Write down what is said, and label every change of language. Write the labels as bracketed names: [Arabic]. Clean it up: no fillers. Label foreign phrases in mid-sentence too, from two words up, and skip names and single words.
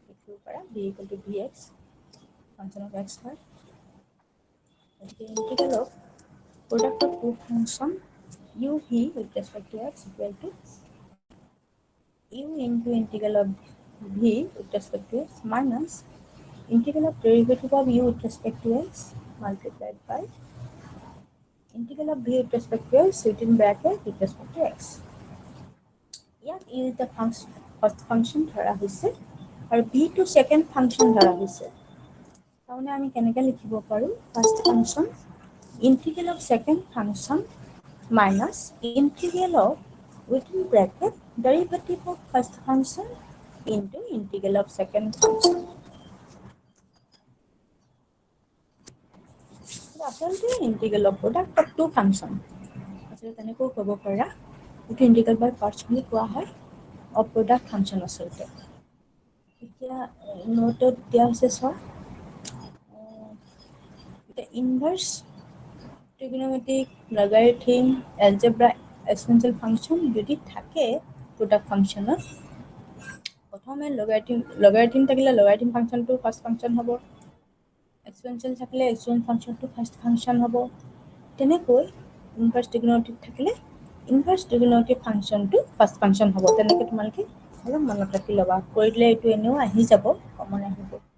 [English] পাৰা b equal to vx function of x [Assamese] হয় গতিকে [English] integral of product of two function u v with respect to x equal to u into integral of v with respect to x minus integral of derivative of u with respect to x multiplied by integral of v with respect to x within bracket with respect to x. ইয়াত u is the first function [Assamese] ধৰা হৈছে আৰু [English] v to second function [Assamese] ধৰা হৈছে তাহলে আমি কেনেকৈ লিখিব পাৰো [English] first function integral of second function minus integral of within bracket derivative of first function into integral of second function. [Assamese] আচলতে [English] integral of product of two function [Assamese] আচলতে তেনেকৈ ক'ব পাৰা এইটো [English] integral by parts [Assamese] বুলি কোৱা হয় [English] of product function [Assamese] আচলতে এতিয়া নোটত দিয়া হৈছে চোৱা [English] the inverse trigonometric logarithm algebra exponential function [Assamese] যদি থাকে [English] product functionৰ [Assamese] প্ৰথমে logarithm থাকিলে [English] logarithm functionটো first function [Assamese] হ'ব exponential থাকিলে [English] exponential functionটো first function [Assamese] হ'ব তেনেকৈ [English] inverse trigonometric [Assamese] থাকিলে [English] inverse trigonometric functionটো first function [Assamese] হ'ব তেনেকৈ তোমালোকে অলপ মনত ৰাখি ল'বা কৰিলে এইটো এনেও আহি যাব কমন আহিব